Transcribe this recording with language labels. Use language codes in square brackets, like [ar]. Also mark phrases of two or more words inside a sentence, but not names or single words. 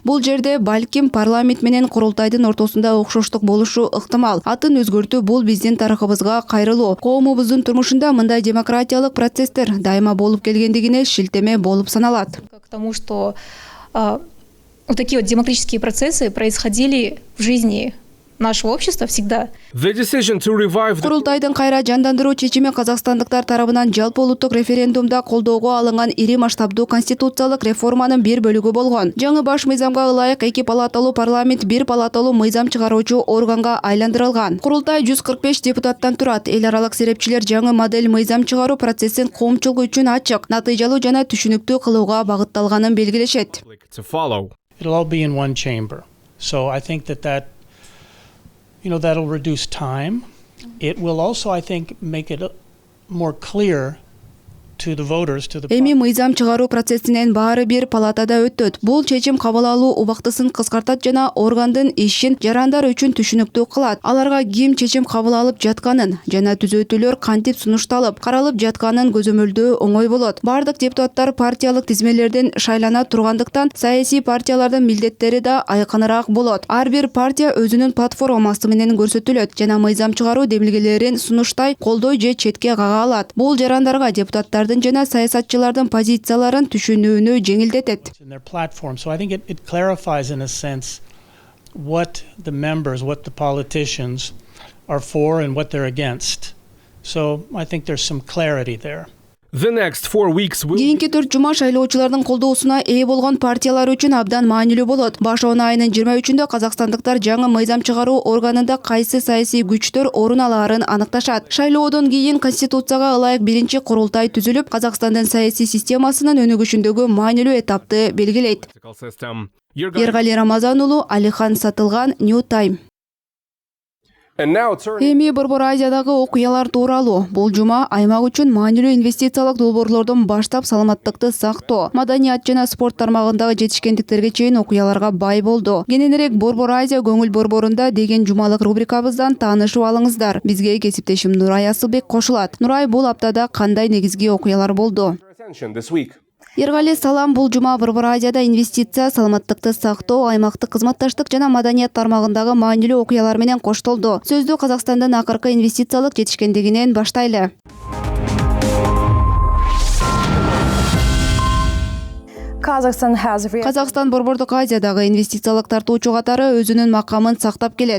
[ky] Бул жерде балким парламент менен курултайдын ортосунда окшоштук болушу ыктымал. Атын өзгөртүү бул биздин тарыхыбызга кайрылуу. Коомубуздун турмушунда мындай демократиялык процесстер дайыма болуп келгендигине шилтеме болуп саналат. [ru] К тому, что вот такие вот демократические процессы происходили в жизни нашего общества всегда. [en] The decision to revive the [ky] Курултайдын кайра жандандыруу чечими казакстандыктар тарабынан жалпы улуттук референдумда колдоого алынган ири масштабдуу конституциялык реформанын бир бөлүгү болгон. Жаңы баш мыйзамга ылайык 2 палаталуу парламент 1 палаталуу мыйзам чыгаруучу органга айландырылган. Курултай 145 депутаттан турат. Эл аралык серепчилер жаңы модель мыйзам чыгаруу процессин коомчулук үчүн ачык, натыйжалуу жана түшүнүктүү кылууга багытталганын белгилешет. [en] to follow. It'll all be in one chamber. So I think that that'll reduce time. It will also, I think, make it more clear to the voters, to the [ky] Эми мыйзам чыгаруу процессинен баары бир палатада өтөт. Бул чечим кабыл алуу убактысын кыскартат жана органдын ишин жарандар үчүн түшүнүктүү кылат. Аларга ким чечим кабыл алып жатканын жана түзөтүүлөр кантип сунушталып, каралып жатканын көзөмөлдөө оңой болот. Бардык депутаттар партиялык тизмелерден шайлана тургандыктан саясий партиялардын милдеттери да айкыныраак болот. Ар бир партия өзүнүн платформасы менен көрсөтүлөт жана мыйзам чыгаруу демилгелерин сунуштай, колдой же четке кага алат. Бул жарандарга депутаттар жана саясатчылардын позицияларын түшүнүүнү жеңилдетет. [en] in their platform. So I think it clarifies in a sense what the members, what the politicians are for and what they're against. So I think there's some clarity there. The next 4 weeks will [ky] Кийинки 4 жума шайлоочулардын колдоосуна ээ болгон партиялар үчүн абдан маанилүү болот. Баш он айынын 23-үндө казакстандыктар жаңы мыйзам чыгаруу органында кайсы саясий күчтөр орун алаарын аныкташат. Шайлоодон кийин конституцияга ылайык биринчи курултай түзүлүп, Казакстандын саясий системасынын өнүгүшүндөгү маанилүү этапты белгилейт. [en] system. [ky] Эргали Рамазан уулу, Алихан Сатылган, New Time. [en] And now turn [ky] Эми Борбор Азиядагы окуялар тууралуу. Бул жума аймак үчүн маанилүү инвестициялык долбоорлордон баштап саламаттыкты сактоо, маданият жана спорт тармагындагы жетишкендиктерге чейин окуяларга бай болду. Кененирээк Борбор Азия көңүл борборунда деген жумалык рубрикабыздан таанышып алыңыздар. Бизге кесиптешим Нурай Асылбек кошулат. Нурай, бул аптада кандай негизги окуялар болду? [en] attention this week. [ky] Эргали, салам. Бул жума Борбор Азияда инвестиция, саламаттыкты сактоо, аймактык кызматташтык жана маданият тармагындагы маанилүү окуялар менен коштолду. Сөздү Казакстандын акыркы инвестициялык жетишкендигинен баштайлы. Казакстан Борбордук Азиядагы инвестициялык тартуучу катары өзүнүн макамын сактап келет.